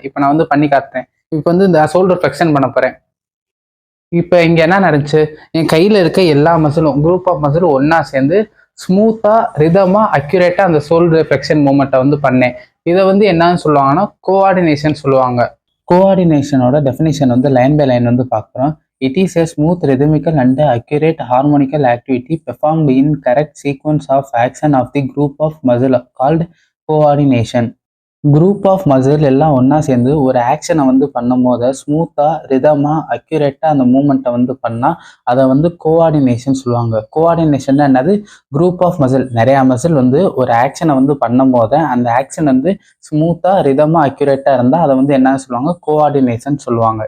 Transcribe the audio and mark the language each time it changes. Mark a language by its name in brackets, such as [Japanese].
[Tamil] இப்போ நான் வந்து பண்ணி காட்டுறேன். இப்போ வந்து இந்த ஷோல்டர் ஃப்ளெக்ஷன் பண்ண போகிறேன். இப்போ இங்கே என்ன நடந்துச்சு, என் கையில் இருக்க எல்லா மசிலும் குரூப் ஆஃப் மசிலும் ஒன்றா சேர்ந்து ஸ்மூத்தாக ரிதமாக அக்யூரேட்டாக அந்த ஷோல்டர் ஃப்ளெக்ஷன் மூமெண்ட்டை வந்து பண்ணேன். இதை வந்து என்னன்னு சொல்லுவாங்கன்னா கோஆர்டினேஷன் சொல்லுவாங்க. கோஆர்டினேஷனோட டெஃபினேஷன் வந்து லைன் பை லைன் வந்து பார்க்குறோம். [English] It is a smooth rhythmical and accurate harmonical activity performed in correct sequence of action of the group of muscle called coordination. [Tamil] Group of muscle எல்லாம் ஒன்றா சேர்ந்து ஒரு ஆக்ஷனை வந்து பண்ணும் போது ஸ்மூத்தாக ரிதமாக அக்யூரேட்டாக அந்த மூமெண்ட்டை வந்து பண்ணால் அதை வந்து கோஆர்டினேஷன் சொல்லுவாங்க. கோஆர்டினேஷன் என்னது, குரூப் ஆஃப் மசில் நிறையா மசில் வந்து ஒரு ஆக்ஷனை வந்து பண்ணும் போது அந்த ஆக்ஷன் வந்து ஸ்மூத்தாக ரிதமாக அக்யூரேட்டாக இருந்தால் அதை வந்து என்ன சொல்லுவாங்க, கோஆர்டினேஷன் சொல்லுவாங்க.